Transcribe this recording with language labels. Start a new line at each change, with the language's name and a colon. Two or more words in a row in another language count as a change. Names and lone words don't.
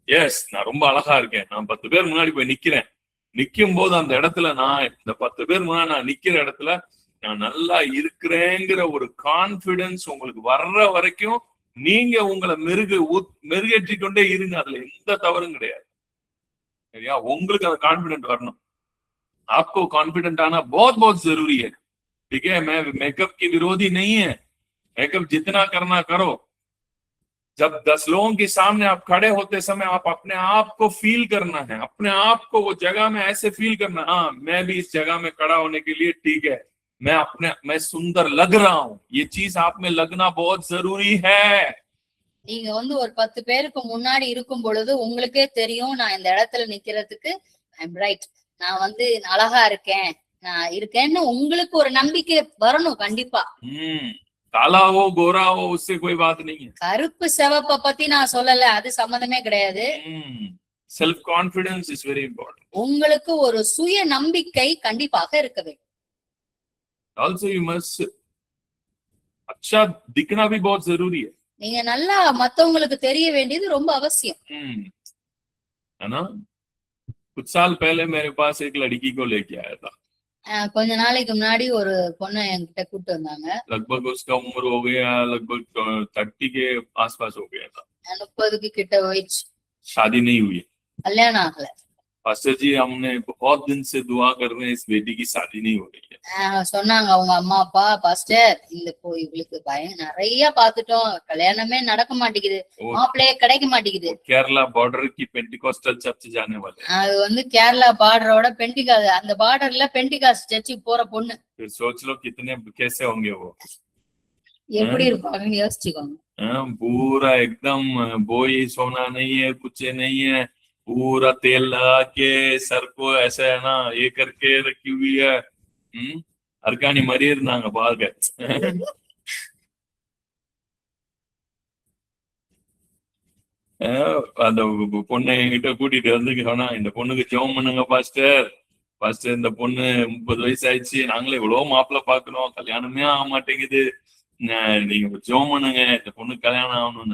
Tamil: எஸ், நான் ரொம்ப அழகா இருக்கேன், நான் 10 பேர் முன்னாடி போய் நிக்கிறேன், நிக்கும் போது அந்த இடத்துல நான் இந்த 10 பேர் முன்னாடி நான் நிக்கிற இடத்துல நான் நல்லா இருக்கிறேங்கிற ஒரு கான்பிடன்ஸ் உங்களுக்கு வர்ற வரைக்கும் நீங்க உங்களை மெருகேற்றி கொண்டே இருங்க. அதுல எந்த தவறும் கிடையாது. சரியா? உங்களுக்கு அந்த கான்பிடென்ட் வரணும்.
Hindi: आपको कॉन्फिडेंट आना बहुत बहुत जरूरी है। ठीक है, मैं मेकअप की विरोधी नहीं है, मेकअप जितना करना करो। जब 10 लोगों के सामने आप खड़े होते समय आप अपने आप को फील करना है, अपने आप को वो जगह में ऐसे फील करना, हाँ मैं भी इस जगह में खड़ा होने के लिए ठीक है, मैं सुंदर लग रहा हूँ, ये चीज आप में लगना बहुत जरूरी है।
Tamil: நீங்க வந்து ஒரு 10 பேருக்கு முன்னாடி இருக்கும் பொழுது உங்களுக்கே தெரியும், நான் இந்த இடத்துல நிக்கிறதுக்கு
English: I'm right,
Tamil: நான் வந்து அழகா இருக்கேன், நான் இருக்கேன்னு உங்களுக்கு ஒரு நம்பிக்கை வரணும் கண்டிப்பா.
Hindi: काला हो गोरा हो उससे कोई बात नहीं है।
Tamil: கருப்பு சிவப்ப பத்தி நான் சொல்லல, அது சம்மந்தமே கிடையாது.
English: self confidence is very important.
Tamil: உங்களுக்கு ஒரு சுய நம்பிக்கை கண்டிப்பாக இருக்க வேண்டும்.
English: also you must
Hindi: अच्छा दिखना भी बहुत जरूरी है।
Tamil: நீங்க நல்லா மத்தவங்களுக்கு தெரிய வேண்டியது ரொம்ப அவசியம்.
Hindi: है ना? कुछ साल पहले मेरे पास एक लड़की को लेके आया था।
Tamil: கொஞ்ச நாளைக்கு முன்னாடி ஒரு பொண்ணை என்கிட்ட கூட்டு வந்தாங்க.
Hindi: लगभग उसका उम्र हो गया लगभग 30 के आसपास हो गया था।
Tamil: 30க்கு கிட்ட வயசு.
Hindi: शादी नहीं हुई,
Tamil: கல்யாணம் ஆகல.
Hindi: पास्टर जी हमने बहुत दिन से दुआ कर रहे हैं, इस बेटी की शादी नहीं हो रही है।
Tamil: சொன்னாங்க அவங்க அம்மா அப்பா, பாஸ்டர் இந்த இவளுக்கு நிறைய பாத்துட்டோம், கல்யாணமே நடக்க மாட்டேங்குது, மாப்பிள்ளையே கிடைக்க மாட்டேங்குது.
Hindi: केरला बॉर्डर की
English: Pentecostal church
Hindi: जाने वाले,
Tamil: அது வந்து கேரளா பார்டரோட பெண்டிகாஸ், அந்த பார்டர்ல
English: Pentecost church
Tamil: போற பொண்ணு.
Hindi: फिर सोच लो कितने कैसे होंगे वो,
Tamil: எப்படி இருப்பாங்கன்னு யோசிச்சுக்கோங்க.
Hindi: पूरा एकदम बोई सोना नहीं है, कुछ नहीं है, पूरा तेल लगा के सर को ऐसा है ना ये करके रखी हुई है।
Tamil: அர்காணி மாதிரி இருந்தாங்க பாருங்க. அந்த பொண்ணை என்கிட்ட கூட்டிட்டு வந்து சொன்னா, இந்த பொண்ணுக்கு ஜெபம் பண்ணுங்க பாஸ்டர், பாஸ்டர் இந்த பொண்ணு 30 வயசு ஆயிடுச்சு, நாங்களே இவ்வளவு மாப்பிள்ளை பாக்கணும், கல்யாணமே ஆக மாட்டேங்குது, நீங்க ஜெபம் பண்ணுங்க, இந்த பொண்ணு கல்யாணம் ஆகணும்னு.